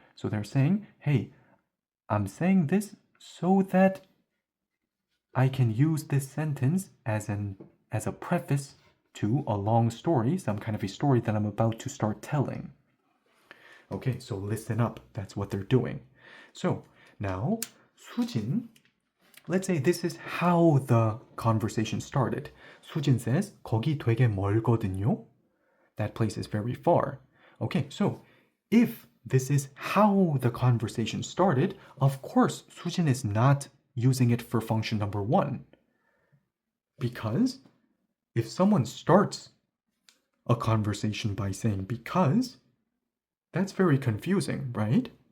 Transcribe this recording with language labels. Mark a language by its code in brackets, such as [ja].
[en] So they're saying, hey, I'm saying this so that I can use this sentence as a preface to a long story, some kind of a story that I'm about to start telling. Okay, so listen up. That's what they're doing. So now, 수진, let's say this is how the conversation started. [ko] 수진 [en] says, [ko] 거기 되게 멀거든요. [en] That place is very far. Okay, so if this is how the conversation started, of course, 수진 is not using it for function number 1. Because if someone starts a conversation by saying because, that's very confusing, right?